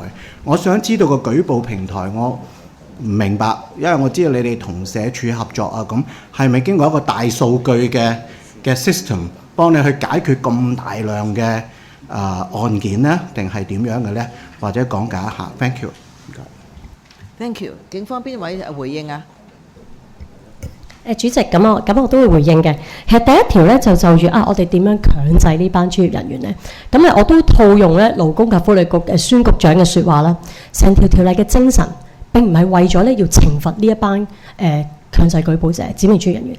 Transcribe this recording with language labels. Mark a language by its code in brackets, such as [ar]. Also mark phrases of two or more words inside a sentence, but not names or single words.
[yue] 我想知道個舉報平台，我唔明白，因為我知道你哋同社署合作啊，咁係咪經過一個大數據嘅 system 幫你去解決咁大量嘅案件呢？定係點樣嘅呢？或者講解一下。 [en] Thank you。 Thank you。 [yue] 警方邊位回應啊？主席，咁我都會回應嘅。其實第一條咧就住我哋點樣強制呢班專業人員咧？咁我都套用咧勞工及福利局孫局長嘅説話啦。成條條例嘅精神並唔係為咗咧要懲罰呢一班強制舉報者、指明專業人員。